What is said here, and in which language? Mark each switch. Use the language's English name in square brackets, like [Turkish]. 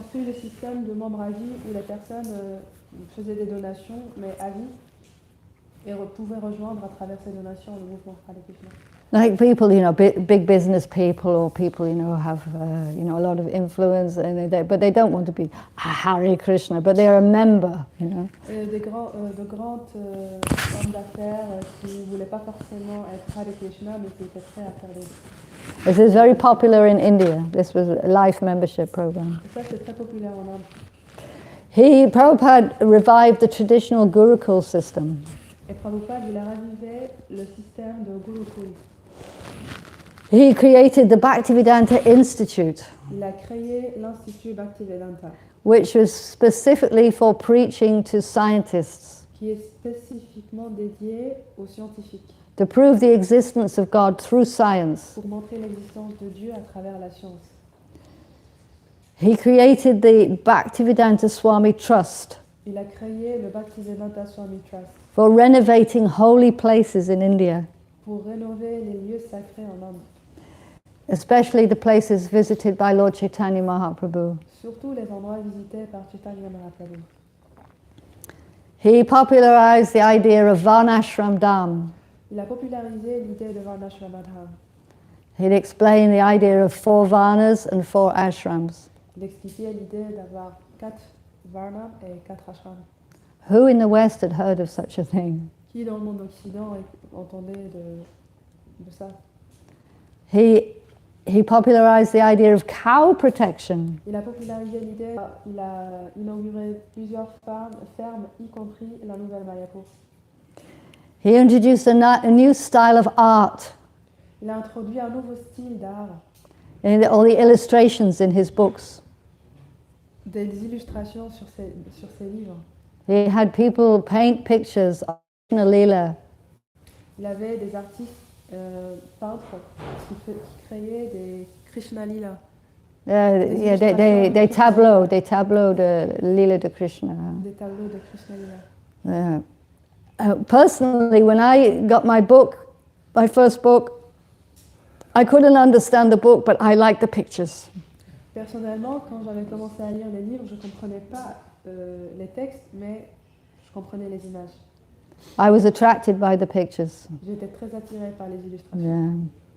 [French] construit le système de membres à vie où les personnes faisaient des donations, mais à vie, et pouvaient rejoindre à travers ces donations le mouvement Hare Krishna. [English] Like people, big business people, or people, have, a lot of influence, and but they don't want to be a Hare Krishna, but they're a member, [French] Et de grandes hommes d'affaires qui ne voulaient pas forcément être Hare Krishna, mais qui étaient prêts à faire les deux. [English] This is very popular in India. This was a life membership program. [French] Et ça, c'est très populaire en Inde. [English] Prabhupada revived the traditional Gurukul system. [French] Et Prabhupada, il a ravivé le système de Gurukul. [English] He created the Bhaktivedanta Institute, [French] Il a créé l'Institut Bhaktivedanta, [English] which was specifically for preaching to scientists [French] qui est spécifiquement dédié aux scientifiques, [English] to prove the existence of God through science. [French] pour montrer l'existence de Dieu à travers la science. [English] He created the Bhaktivedanta Swami Trust [French] Il a créé le Bhaktivedanta Swami Trust [English] for renovating holy places in India, [French] pour rénover les lieux sacrés en Inde, [English] especially the places visited by Lord Chaitanya Mahaprabhu. [French] surtout les endroits visités par Chaitanya Mahaprabhu. [English] He popularized the idea of Varnashram Dham. [French] Il a popularisé l'idée de Varnashramadham. [English] He'd explained the idea of 4 Varnas and 4 ashrams. [French] Il expliquait l'idée d'avoir 4 varnas et 4 ashrams. [English] Who in the West had heard of such a thing? [French] Qui dans le monde occident entendait de ça? [English] He popularized the idea of cow protection. [French] Il a popularisé l'idée, il a inauguré plusieurs fermes, y compris la nouvelle Mayapur. [English] He introduced a new style of art [French] Il a introduit un nouveau style d'art, [English] in all the illustrations in his books. [French] des illustrations sur ses livres. [English] He had people paint pictures of Krishna Leela. [French] Il avait des artistes peintres qui créaient des Krishna Lila, [English] They tableau the Leela de Krishna. [French] des tableaux de Krishna Lila. [English] Personally, when I got my first book, I couldn't understand the book, but I liked the pictures. [French] Personnellement, quand j'avais commencé à lire les livres, je ne comprenais pas les textes, mais je comprenais les images. [English] I was attracted by the pictures. [French] J'étais très attirée par les illustrations.